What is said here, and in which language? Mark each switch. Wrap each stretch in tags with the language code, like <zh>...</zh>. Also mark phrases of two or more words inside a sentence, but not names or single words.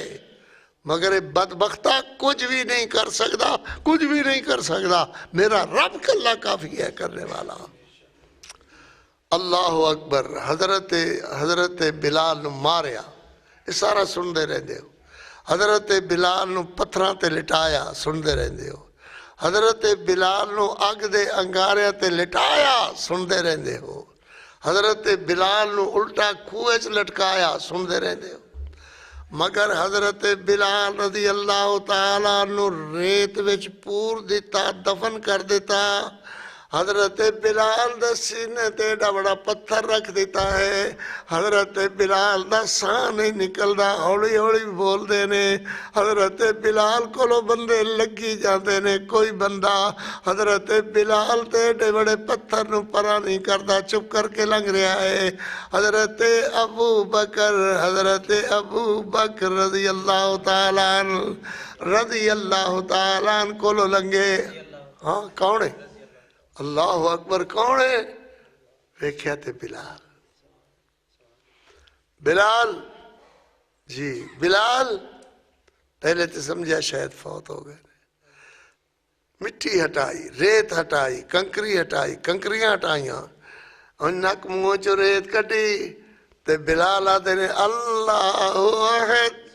<ur>مگر بدبختہ کچھ بھی نہیں کر سکتا، کچھ بھی نہیں کر سکتا.</ur> <pa>میرا رب کلہ کافی ہے کرنے والا.</pa> <ar>اللہ اکبر.</ar> <pa>حضرت بلال نو ماریا. یہ سارا سن دے رہے ہو. حضرت بلال نو پتھراں تے لٹایا، سن دے رہے ہو. حضرت بلال نو اگ دے انگاریاں تے لٹایا، سن دے رہے ہو. حضرت بلال نو الٹا کھوئے چ لٹکایا، سن دے رہے ہو. مگر حضرت بلال</pa> <ar>رضی اللہ تعالیٰ</ar> <pa>نو ریت وچ پور دیتا، دفن کر دیتا. حضرت بلال دا سینے تے ایڈا بڑا پتھر رکھ دیتا ہے. حضرت بلال دا ساں نہیں نکلدا، ہولی ہولی بول دے نے. حضرت بلال کولو بندے لگی جاندے نے. کوئی بندہ حضرت بلال تے ایڈے بڑے پتھر نو پرا نہیں کردا، چپ کر کے لنگ رہا ہے. حضرت ابو بکر</pa> <ar>رضی اللہ تعالیٰ عنہ</ar> <pa>کولو لنگے. ہاں کون ہے؟</pa> <ar>اللہ اکبر.</ar> <pa>کون ہے؟ ویکھیا تے بلال جی بلال. پہلے تو سمجھا شاید فوت ہو گئے. مٹی ہٹائی، ریت ہٹائی، کنکری ہٹائی، کنکریاں ہٹائیاں، اور نک منہ چو ریت کٹی. تے بلال آتے نے</pa> <ar>اللہ احد.</ar>